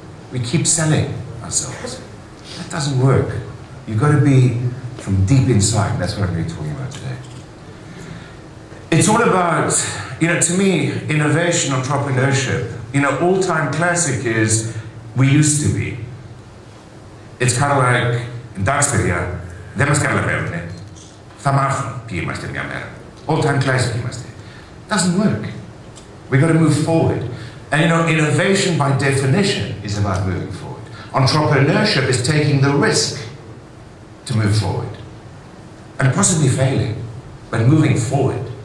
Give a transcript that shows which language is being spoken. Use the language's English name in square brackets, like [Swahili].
[English] We keep selling ourselves. That doesn't work. You've got to be from deep inside, and that's what I'm really talking about today. It's all about, you know, to me, innovation, entrepreneurship. You know, all-time classic is we used to be. It's kind of like, [Greek] εντάξει παιδιά, δεν μας καταλαβαίνουνε. Θα μάθουν ποιοι είμαστε μια μέρα. [English] All-time classic είμαστε. Doesn't work. We got to move forward. And you know, innovation by definition is about moving forward. Entrepreneurship is taking the risk to move forward. And possibly failing, but moving forward.